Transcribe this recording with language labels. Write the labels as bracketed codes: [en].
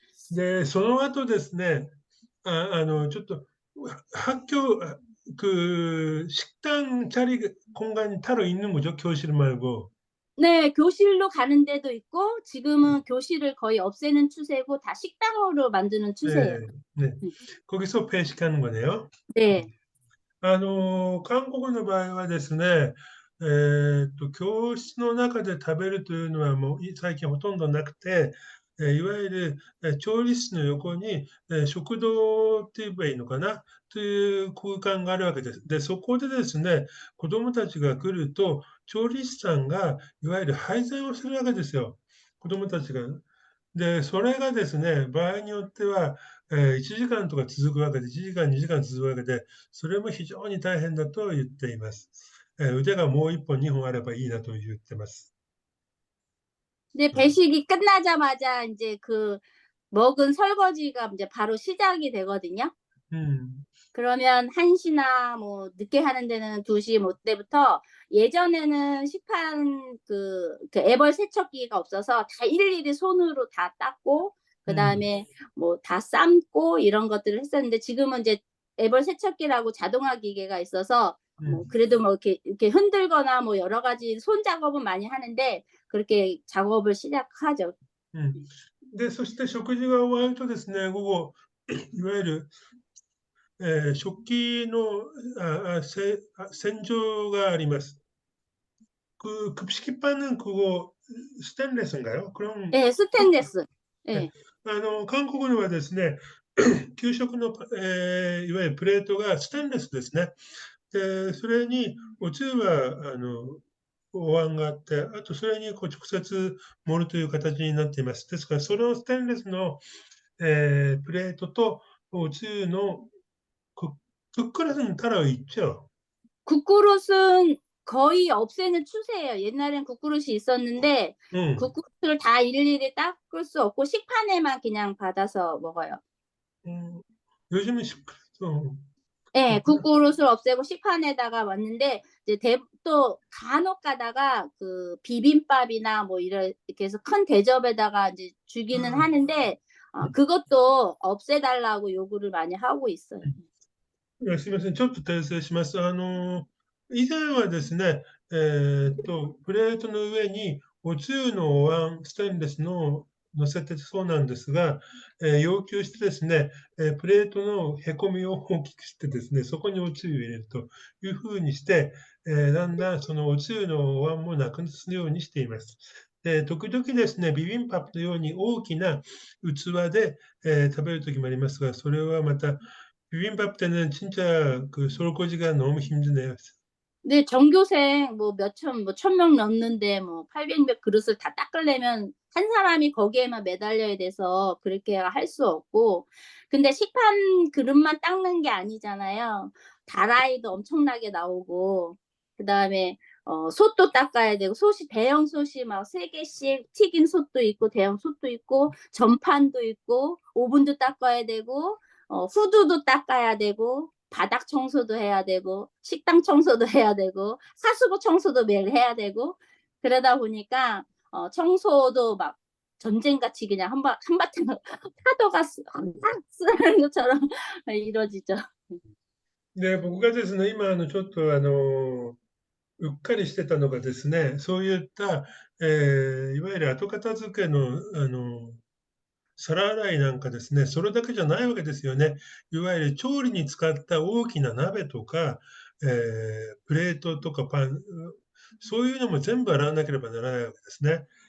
[ja] で、その後ですね、ちょっと、 [ko] 학교, 식당 자리 공간이 따로 있는 거죠, 교실 말고. 네. 교실로 가는 데도 있고 지금은 교실을 거의 없애는 추세고 다 식당으로 만드는 추세예요. 네, 네. 음. 거기서 배식하는 거네요. ね。 [ja] 韓国の場合はですね、教室の中で食べるというのはもう最近ほとんどなくて、いわゆる、調理室の横に、食堂って言えばいいのかな、という空間があるわけです。で、そこでですね、子供たちが来ると、調理師さんがいわゆる配膳をするわけですよ。子供たちが。で、それがですね、場合によっては、1時間とか続くわけで、1時間、2時間続くわけで、それも非常に大変だと言っています。腕がもう1本、2本あればいいなと言ってます。 [ko] 근데 うん。 배식이 끝나자마자 인제 그 먹은 설거지가 인제 바로 시작이 되거든요. うん。 그러면 1 시나 뭐 늦게 하는 데는 2시 뭐 때부터 예전에는 식판 애벌 세척기가 없어서 다 일일이 손으로 다 닦고 うん。 그다음에 뭐 다 삶고 이런 것들을 했었는데 지금은 이제 애벌 세척기라고 자동화 기계가 있어서 う 뭐 ん。 그래도 뭐 이렇게 흔들거나 뭐 여러 가지 손 작업은 많이 하는데 그렇게 작업을 시작하죠. うん。 [ja] で、そして食事が終わるとですね、午後、いわゆる、食器の、洗浄があります。 [ko] 급식판은 그거 스테인레스인가요? 그럼 예. 그것도. 스테인리스. 네. 예. [ja] 韓国のはですね、給食の、いわゆるプレートがステンレスですね。で、それにおつゆは、お椀があって、あとそれにこう直接盛るという形になっています。ですから、そのステンレスの、プレートとおつゆの [ko] 국그릇은 따로 있죠? 국그릇은 거의 없애는 추세예요. 옛날엔 국그릇이 있었는데 응. 국그릇을 다 일일이 닦을 수 없고 식판에만 그냥 받아서 먹어요. 음, 요즘은 어, 예. 국그릇. 국그릇을 없애고 식판에다가 왔는데 이제 또 간혹 가다가 비빔밥이나 뭐 이렇게 해서 큰 대접에다가 인제 주기는 아, 하는데 그것도 없애 달라고 요구를 많이 하고 있어요. [ja] いや、すみません、ちょっと訂正します。以前はですね、プレートの上におつゆのお椀、ステンレスの乗せてそうなんですが、要求してですね、プレートのへこみを大きくしてですね、そこにおつゆを入れるというふうにして、だんだんそのおつゆのお椀もなくすようにしています。時々ですね、ビビンバのように大きな器で、食べる時もありますが、それはまた [ko] 비빔밥 때는 진짜 그 설거지가 너무 힘드네요. 근데 전교생 뭐 몇천 뭐 1,000명 넘는데 뭐 800몇 그릇을 다 닦으려면 한 사람이 거기에만 매달려야 돼서 그렇게 할 수 없고, 근데 식판 그릇만 닦는 게 아니잖아요. 다라이도 엄청나게 나오고, 그다음에 솥도 닦아야 되고, 솥이 대형 솥이 막 3개씩 튀긴 솥도 있고 대형 솥도 있고 전판도 있고 오븐도 닦아야 되고 후드도 닦아야 되고 바닥 청소도 해야 되고 식당 청소도 해야 되고 하수구 청소도 매일 해야 되고, 그러다 보니까 청소도 막 전쟁같이 그냥 한바탕 파도가 쓰는 것처럼 이루어지죠. [ja] 네, 僕がですね、今ちょっとうっかりしてたのがですね、そういった、いわゆる後片付けの、皿洗いなんかですね、それだけじゃないわけですよね。いわゆる調理に使った大きな鍋とか、プレートとかパン、そういうのも全部洗わなければならないわけですね。